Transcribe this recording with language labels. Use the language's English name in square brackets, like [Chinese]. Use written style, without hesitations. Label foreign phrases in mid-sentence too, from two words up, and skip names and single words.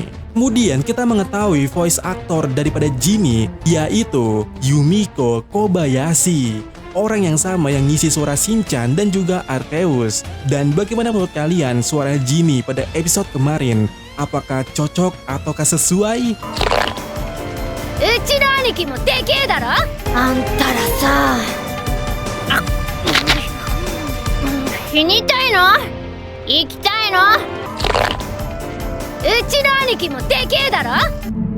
[Indonesian] Kemudian kita mengetahui [English] voice actor [Indonesian] daripada Genie yaitu Yumiko Kobayashi, orang yang sama yang ngisi suara Shinchan dan juga Arceus. Dan bagaimana menurut kalian suara Genie pada episode kemarin? Apakah cocok ataukah sesuai? [Japanese] うちの兄貴もでけえだろ。あんたらさあ、死にたいの？生きたいの？うちの兄貴もでけえだろ。